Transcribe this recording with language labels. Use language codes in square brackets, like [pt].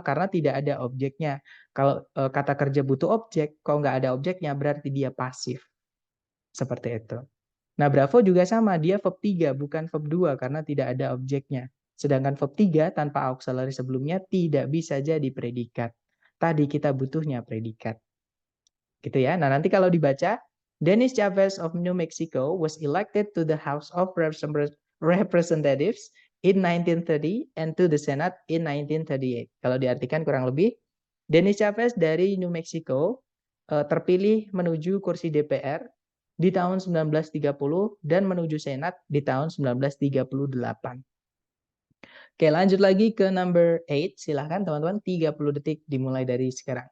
[id] Karena tidak ada objeknya. Kalau kata kerja butuh objek, kalau nggak ada objeknya berarti dia pasif. Seperti itu. Nah, Bravo juga sama, dia verb 3 bukan verb 2 karena tidak ada objeknya. Sedangkan verb 3 tanpa auxiliary sebelumnya tidak bisa jadi predikat. Tadi kita butuhnya predikat. Gitu ya. Nah, nanti kalau dibaca, [en] Dennis Chavez of New Mexico was elected to the House of Representatives in 1930 and to the Senate in 1938. [id] Kalau diartikan kurang lebih, Dennis Chavez dari New Mexico terpilih menuju kursi DPR di tahun 1930 dan menuju Senat di tahun 1938. Oke, lanjut lagi ke number 8. Silahkan teman-teman, 30 detik dimulai dari sekarang.